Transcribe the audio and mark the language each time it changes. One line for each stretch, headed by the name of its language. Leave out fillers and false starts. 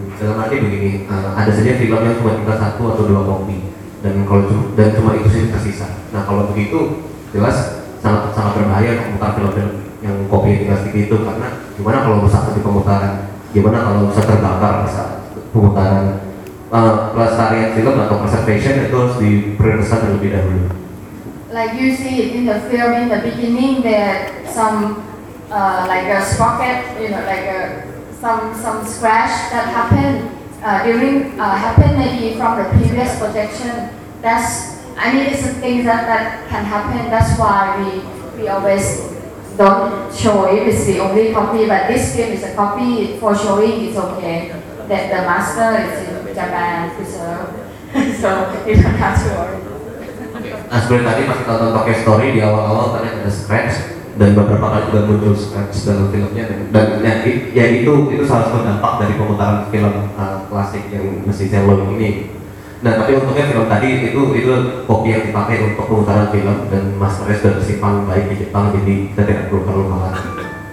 Indonesian: Dalam arti begini, ada saja film yang cuma tinggal satu atau dua kopi dan cuma itu saja tersisa. Nah kalau begitu, jelas sangat berbahaya untuk memutar film-film yang kopi yang tinggal sedikit itu, karena gimana kalau rusak di pemutaran, gimana kalau bisa terbakar saat pemutaran. Pelestarian film atau preservation itu harus diprioritaskan terlebih dahulu.
English: Like you see in the film in the beginning, there like a sprocket, you know, like a some scratch that happened happened maybe from the previous projection. That's, I mean, it's a thing that can happen. That's why we always don't show if it's the only copy. But this film is a copy for showing. It's okay that the master is in Japan preserved, so you don't have to worry.
Indonesian: Nah, sebenarnya tadi masih tonton pakai story di awal-awal tadi ada scratch dan beberapa kali juga muncul scratch dalam filmnya, dan itu salah satu dampak dari pemutaran film klasik yang masih celoid ini. Nah tapi untungnya film tadi itu kopi yang dipakai untuk pemutaran film dan masternya sudah tersimpan baik di Jepang, jadi kita tidak perlu khawatir.